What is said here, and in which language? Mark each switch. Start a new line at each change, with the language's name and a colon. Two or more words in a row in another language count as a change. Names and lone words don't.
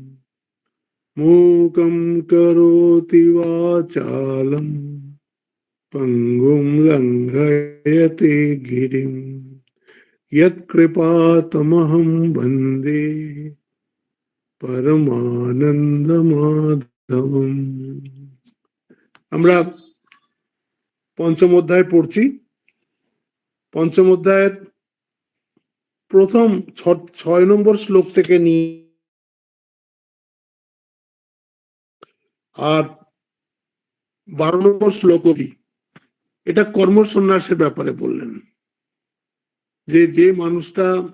Sanskrit: मूकं करोति वाचालं पङ्गुं लङ्घयते गिरिं यत्कृपातमहं वन्दे परमानन्दमाधवम्।
Bangla: আমরা পঞ্চম অধ্যায় পড়ছি। পঞ্চম অধ্যায়ের প্রথম 6 নম্বর শ্লোক থেকে নিয়ে আর 12 নম্বর শ্লোক অবধি এটা কর্ম সন্ন্যাসের ব্যাপারে বললেন, যে মানুষটা